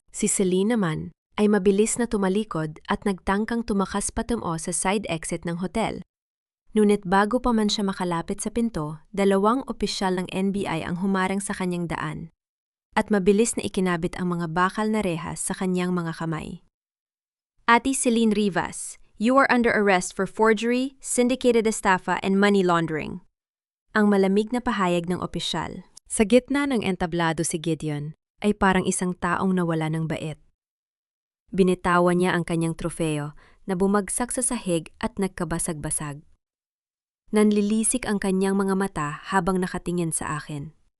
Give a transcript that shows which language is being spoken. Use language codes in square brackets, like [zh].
[tl] Si Celine naman ay mabilis na tumalikod at nagtangkang tumakas patungo sa side exit ng hotel. Ngunit bago pa man siya makalapit sa pinto, 2 opisyal ng NBI ang humarang sa kanyang daan. At mabilis na ikinabit ang mga bakal na rehas sa kanyang mga kamay. [en] Ate Celine Rivas, you are under arrest for forgery, syndicated estafa, and money laundering. [tl] Ang malamig na pahayag ng opisyal. Sa gitna ng entablado si Gideon ay parang isang taong nawala ng bait. Binitawan niya ang kanyang trofeo na bumagsak sa sahig at nagkabasag-basag. Nanlilisik ang kanyang mga mata habang nakatingin sa akin.